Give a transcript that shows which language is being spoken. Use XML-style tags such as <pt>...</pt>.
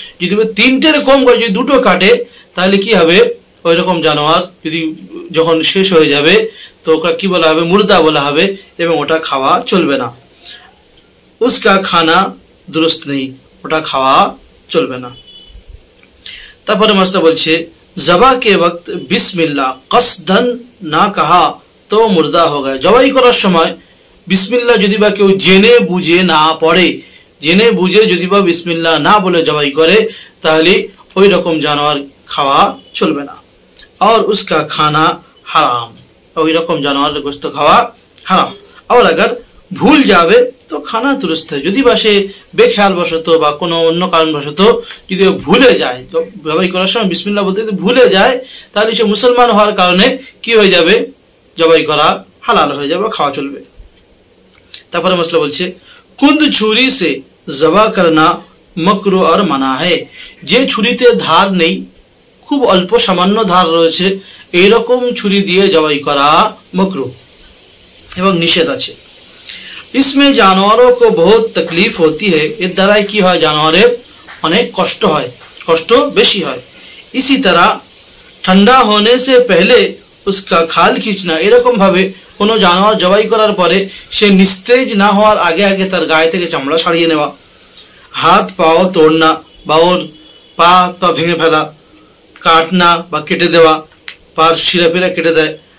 <bn>যদি বা তিনটের কম করে যদি দুটো কাটে তাহলে কি হবে? ওই রকম জানোয়ার যদি যখন শেষ হয়ে যাবে তো ওটা কি বলা হবে? মুর্দা বলা হবে এবং ওটা খাওয়া চলবে না।</bn> <hi>उसका खाना दुरुस्त नहीं,</hi> <bn>ওটা খাওয়া চলবে না। তারপরে মাসলা বলছে</bn> <hi>জবা के वक्त बिस्मिल्लाह कसदन ना कहा तो मुर्दा हो गया।</hi> <bn>জবাই করার সময় বিসমিল্লাহ যদি বা কেউ জেনে বুঝে না পড়ে, জেনে বুঝে যদি বা বিসমিল্লাহ না বলে জবাই করে তাহলে ওই রকম জানোয়ার খাওয়া চলবে না।</bn> <hi>और उसका खाना हराम,</hi> <bn>ওই রকম জানোয়ারের গোশত খাওয়া হারাম।</bn> <hi>और अगर</hi> <bn>ভুল যাবে তো খানা দুরুস্ত হয়। যদি বা সে বেখেয়াল বশত বা কোনো অন্য কারণবশত যদি ভুলে যায়, জবাই করার সময় বিসমিল্লাহ বলতে যদি ভুলে যায় তাহলে সে মুসলমান হওয়ার কারণে কি হয়ে যাবে? জবাই করা হালাল হয়ে যাবে, খাওয়া চলবে। তারপরে মসলা বলছে</bn> <hi>কুন্দ ছুরি সে জবা করনা মকরু আর মানা है।</hi> <bn>যে ছুরিতে ধার নেই, খুব অল্প সামান্য ধার রয়েছে, এইরকম ছুরি দিয়ে জবাই করা মকরু এবং নিষেধ আছে।</bn> <hi>इसमें जानवरों को बहुत तकलीफ होती है।</hi> <bn>এর দ্বারাই কি হয়? জানোয়ারের অনেক কষ্ট হয়, কষ্ট বেশি হয়।</bn> <hi>इसी तरह ठंडा होने से पहले उसका खाल खींचना,</hi> <bn>এরকম ভাবে কোনো জানোয়ার জবাই করার পরে সে নিস্তেজ না হওয়ার আগে আগে তার গায়ে থেকে চামড়া ছাড়িয়ে নেওয়া,</bn> <hi>হাত পাও তোড়না</hi> <bn>বা ওর পা ভেঙে ফেলা,</bn> <hi>काटना</hi> <bn>বা কেটে দেওয়া, পার শিরা কেটে দেয়।</bn>